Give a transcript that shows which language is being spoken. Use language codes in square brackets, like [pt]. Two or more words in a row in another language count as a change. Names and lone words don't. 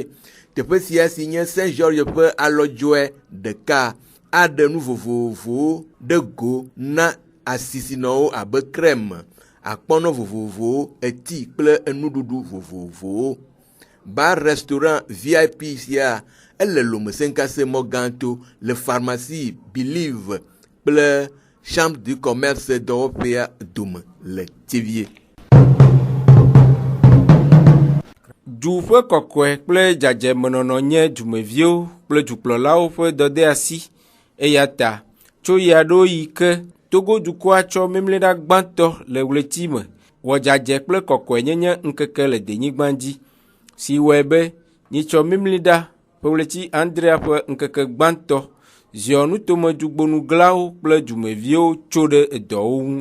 [ee] Teƒe sia si nye Saint-Georges ƒe alɔdzɔe ɖeka aɖe nu vovovowo ɖe go na asisinɔwo abe crème, akpɔnɔ vovovowo, eti kple enuɖuɖu vovovowo. Bar restaurant VIP sia ele lomesenkase mɔ gãto le pharmacie Believe kple chambre du commerce dɔwɔƒea dome le Tsevie. Du ƒe kɔkɔe kple dzadzemenɔnɔ nye dumeviwo kple dukplɔlawo ƒe dɔdeasi, eya ta tso ya ɖo yi ke Togo dukɔa tsɔ mimliɖa gbãtɔ le ɣleti me wɔ dzadze kple kɔkɔenyenye ŋkeke le denyigba dzi, si wɔe be nyitsɔ mimliɖa ƒe ɣleti Andrea ƒe ŋkeke gbãtɔ ziɔ nutomedugbonuglawo kple dumeviwo tso ɖe edɔwo ŋu.